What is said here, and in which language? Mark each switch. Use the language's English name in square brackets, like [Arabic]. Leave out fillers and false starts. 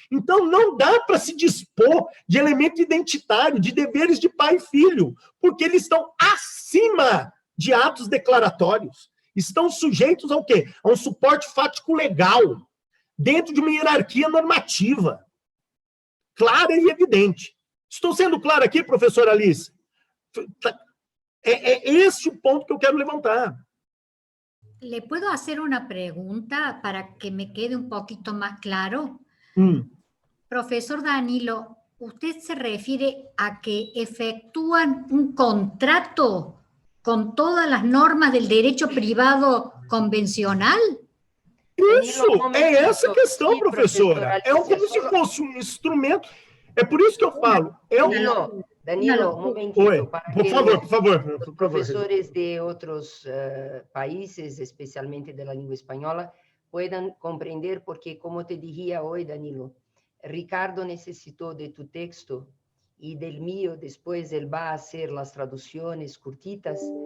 [Portuguese] Então, não dá para se dispor de elemento identitário, de deveres de pai e filho, porque eles estão acima de atos declaratórios. Estão sujeitos ao quê? A um suporte fático legal, dentro de uma hierarquia normativa, clara e evidente. Estou sendo claro aqui, professora Alice? É esse o ponto que eu quero levantar. [Spanish] ¿Le puedo hacer una pregunta para que me quede un poquito más claro? Profesor Danilo, ¿usted se refiere a que efectúan un contrato con todas las normas del derecho privado convencional? [Portuguese] Isso, é essa a questão, professora. É como se fosse um instrumento. É por isso que eu falo. [Spanish] Danilo, un momentito. Por favor. Los profesores de otros países, especialmente de la lengua española, puedan comprender, porque como te dije hoy, Danilo, Ricardo necesitó de tu texto y del mío, después él va a hacer las traducciones cortitas,